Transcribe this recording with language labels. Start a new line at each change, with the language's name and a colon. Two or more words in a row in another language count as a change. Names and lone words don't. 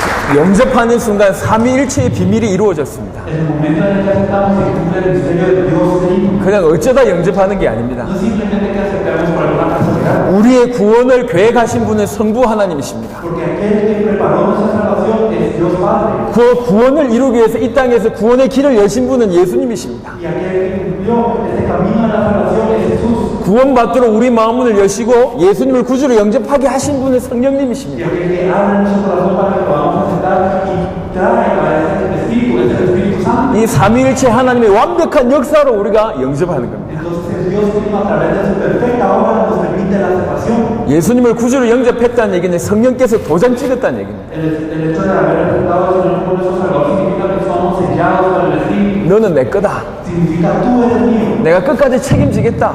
Korean: 영접하는 순간 삼위일체의 비밀이 이루어졌습니다.
Spanish: En el momento en el que aceptamos y cumple el misterio de Dios de Hijo,
Korean: 그냥 어쩌다 영접하는 게 아닙니다.
Spanish: no simplemente que aceptamos por alguna casualidad,
Korean: 우리의 구원을 계획하신 분은 성부 하나님이십니다.
Spanish: porque aquel que preparó nuestra salvación es Dios Padre.
Korean: 그 구원을 이루기 위해서 이 땅에서 구원의 길을 여신 분은 예수님이십니다.
Spanish: Y aquel que cumplió este camino a la salvación es Jesús.
Korean: 구원받도록 우리 마음문을 여시고 예수님을 구주로 영접하게 하신 분은
Spanish: Y
Korean: 성령님이십니다.
Spanish: aquel que abre nuestro corazón para que podamos aceptar y trae a ese Espíritu, es el Espíritu Santo.
Korean: 이 삼위일체 하나님의 완벽한 역사로 우리가 영접하는 겁니다.
Spanish: Entonces el Dios mismo a través de su perfecta obra nos permite la aceptación.
Korean: 예수님을 구주로 영접했다는 얘기는 성령께서 도장 찍었다는 얘기입니다.
Spanish: El hecho de haber aceptado al Señor como nuestro Salvador significa que somos sellados por el Espíritu.
Korean: 너는 내 거다.
Spanish: Significa tú eres mío.
Korean: 내가 끝까지 책임지겠다.